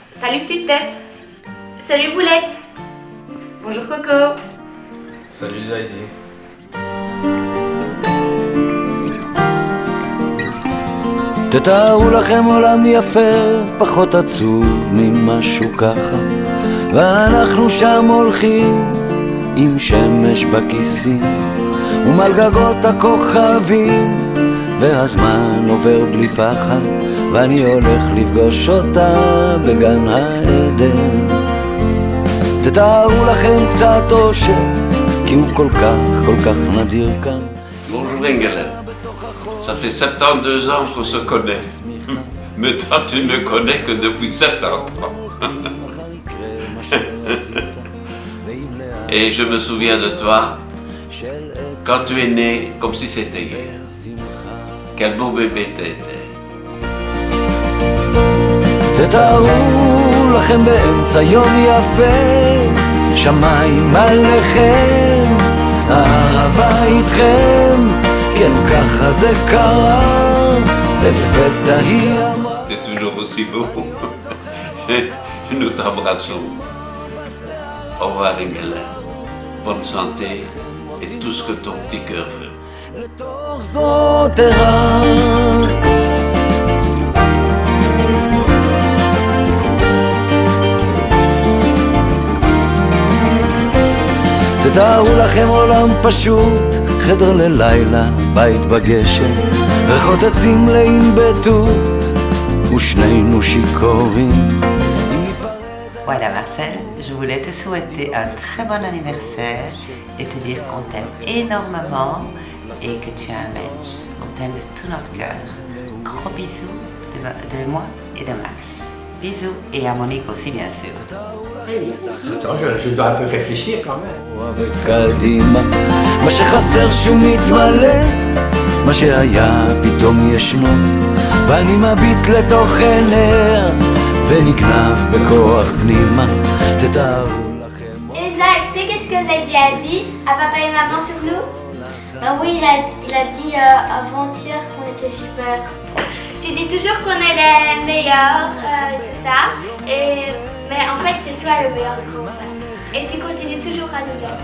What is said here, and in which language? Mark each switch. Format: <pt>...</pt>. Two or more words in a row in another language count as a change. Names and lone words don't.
<fr>Salut petite tête. Salut Boulette. Bonjour Coco. Salut Zaidi.</fr> <he>תתארו לכם עולם יפה, פחות עצוב ממשהו ככה, ואנחנו שם הולכים עם שמש בכיסים ומעל גגות הכוכבים, והזמן עובר בלי פחד, ואני הולך לפגוש אותה בגן העדן. תתארו לכם קצת אושר, כי הוא כל כך נדיר כאן.</he> <fr>Bonjour Engela, ça fait 72 ans qu'on se connaît, mais toi tu ne me connais que depuis 70 ans. Et je me souviens de toi quand tu es né comme si c'était hier. Quel beau bébé t'étais.</fr> <he>תתארו לכם באמצע יום יפה, שמיים עליכם, אהבה איתכם, כן ככה זה קרה, לפתע היא אמרה.</he> <fr>C'est toujours aussi beau. Nous t'embrassons. Au revoir Engela. Bonne santé et tout ce que ton petit cœur veut.</fr> <he>לתוך זאת ערה. תתארו לכם עולם פשוט, חדר ללילה, בית בגשם, ריחות עצים מלאים בתות, ושנינו שיכורים.</he> <fr>Voilà Marcel, je voulais te souhaiter un très bon anniversaire et te dire qu'on t'aime énormément et que tu es un mensch. On t'aime de tout notre cœur. Gros bisous de moi et de Max. Bisous et à Monique aussi bien sûr. Attends, je dois un peu réfléchir quand même.</fr> <he>וקדימה, מה שחסר שהוא מתמלא, מה שהיה פתאום ישנו, ואני מביט לתוך עיניה ונגנב בכוח פנימה. תתארו לכם.</he> <fr>Elsa, tu sais qu'est-ce que Zaidi a dit à papa et maman sur nous? Ben oui, il a dit avant-hier qu'on était super. Tu dis toujours qu'on est les meilleurs et tout ça, mais en fait c'est toi le meilleur grand-père. Et tu continues toujours à nous dire.</fr>